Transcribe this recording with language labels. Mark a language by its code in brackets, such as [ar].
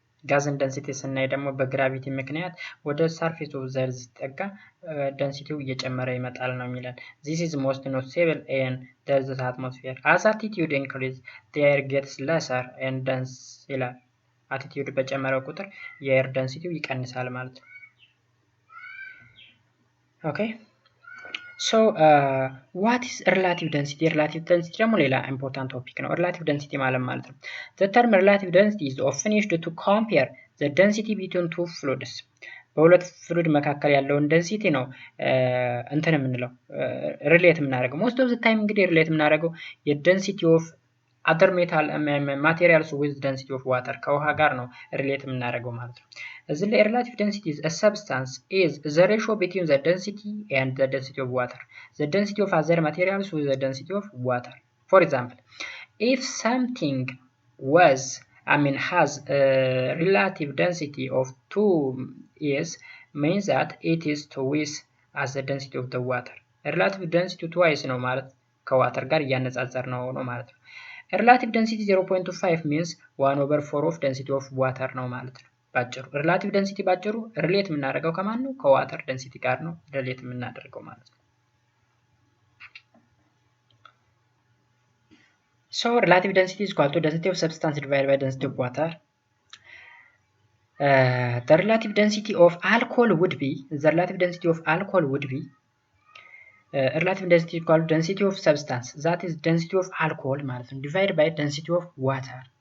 [am] ጋዝን ደንሲቲ ስናይ ደግሞ በግራቪቲ ምክንያት ወደ ሰርፌስ ኦፍ ዘ እርዝ ሲጠጋ ደንሲቲው እየጨመረ ይመጣል ነው የሚለን። [en] this is most noticeable in the earth's atmosphere as altitude increase the air gets lesser and dense [am] ይላል። አቲቲዩድ በጨመረ ቁጥር የኤር ደንሲቲው ይቀንሳል ማለት ነው። ኦኬ ሶ [en] what is relative density? relative density ደግሞ [am] ሌላ ኢምፖርታንት ቶፒክ ነው። [en] relative density ማለት ነው the term relative density is often used to compare the density between two fluids [am] በሁለት ፍሉድ መካከል ያለውን ደንሲቲ ነው እንትን የምንለው ሪሌት የምናደርገው። [en] most of the time እንግዲህ ሪሌት የምናደርገው የደንሲቲ ኦፍ other metal materials with density of water [am] ከውሃ ጋር ነው ሪሌት የምናደርገው ማለት ነው። [en] እዚህ ላይ relative density is a substance is the ratio between the density and the density of water. The density of other materials with the density of water. For example, if something has a relative density of 2 is means that it is twice as the density of the water. [am] Relative density twice ነው ማለት ከዋተር ጋር እያነጻጸር ነው ማለት ነው። [en] relative density 0.25 means 1/4 of density of water [am] ነው ማለት ነው ባጭሩ። relative density ባጭሩ ሪሌት የምናደርገው ከማን ነው? ከዋተር ደንሲቲ ጋር ነው ሪሌት የምናደርገው ማለት ነው። [en] so relative density is equal to density of substance divided by density of water. The relative density of alcohol would be relative density of equal to density of substance that is density of alcohol ማለት ነው divided by density of water.